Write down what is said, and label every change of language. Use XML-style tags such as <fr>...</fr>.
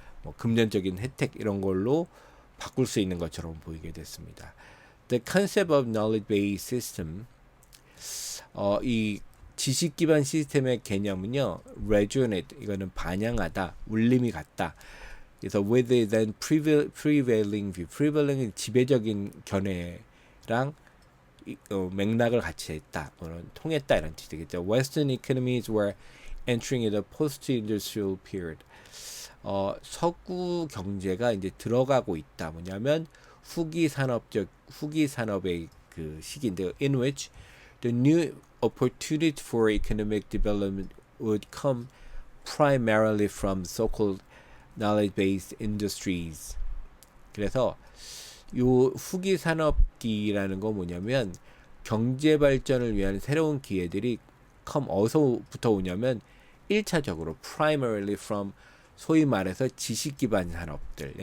<ko>뭐 금전적인 혜택 이런 걸로 바꿀 수 있는 것처럼 보이게 됐습니다.</ko> <en>The concept of knowledge-based system,</en> <ko>이 지식 기반 시스템의 개념은요, resonate, 이거는 반영하다, 울림이 같다. 그래서</ko> <en>with the then prevailing view, prevailing은</en> <ko>지배적인 견해랑 맥락을 같이 했다, 통했다 이런 뜻이 되겠죠.</ko> <en>Western economies were entering the post-industrial period.</en> <ko>석유 경제가 이제 들어가고 있다. 뭐냐면 후기 산업의 그 시기인데요.</ko> <en>In which the new opportunity for economic development would come primarily from so-called knowledge-based industries.</en> <ko>그래서 요 후기 산업기라는 거 뭐냐면 경제 발전을 위한 새로운 기회들이 어디서부터 오냐면 1차적으로</ko> <en>primarily from</en> <ko>소위 말해서 지식 기반 산업들.</ko>